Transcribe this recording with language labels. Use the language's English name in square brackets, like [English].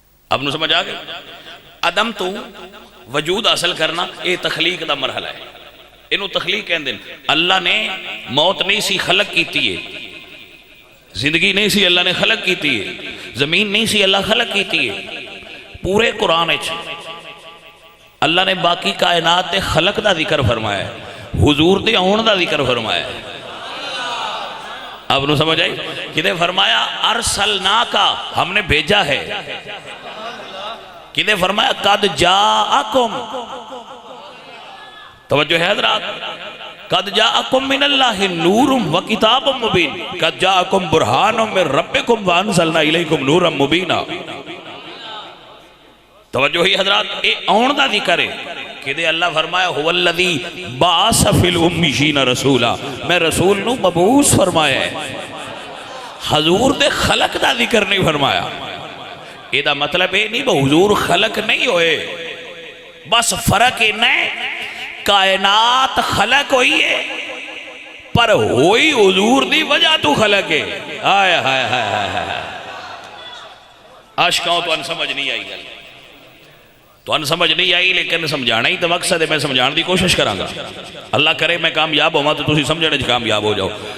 [Punjabi] اب نو سمجھ آگئے؟ عدم تو وجود حاصل کرنا یہ تخلیق دا مرحلہ ہے. انہوں تخلیق کہن دن. اللہ نے موت نہیں سی خلق کیتی ہے، زندگی نہیں سی اللہ نے خلق کیتی ہے، زمین نہیں سی اللہ خلق کیتی ہے. پورے قرآن اللہ نے باقی کائنات دے خلق دا ذکر فرمایا ہے، حضور دے آن دا ذکر فرمایا ہے. اب نو سمجھ آئی؟ کدے فرمایا ارسلناکا، ہم نے بھیجا ہے. [Arabic] کدے فرمایا قد جاءکم، [Punjabi] توجہ ہے حضرات، [Arabic] قد جاءکم من اللہ نور و کتاب مبین، قد جاءکم برہان من ربکم وانزلنا الیکم نورا مبینا. [Punjabi] توجہ ہی حضرات، اے آن دا ذکر ہے. کہ اللہ فرمایا [Arabic] هو الذی بعث فی الامیین رسولا، [Punjabi] میں رسول نو مبعوث فرمایا ہے. حضور دے خلق دا ذکر نہیں فرمایا. یہ دا مطلب ہے نہیں وہ حضور خلق نہیں ہوئے، بس فرق ہے نہیں کائنات خلق ہوئی ہے پر ہوئی حضور دی وجہ تو خلق ہے. آئے ہائے ہائے ہائے عاشقاں تو ان سمجھ نہیں آئی گل، تو ان سمجھ نہیں آئی، لیکن سمجھانا ہی تو مقصد ہے. میں سمجھانے دی کوشش کروں گا، اللہ کرے میں کامیاب ہوں تو تسی سمجھنے جو کامیاب ہو جاؤ.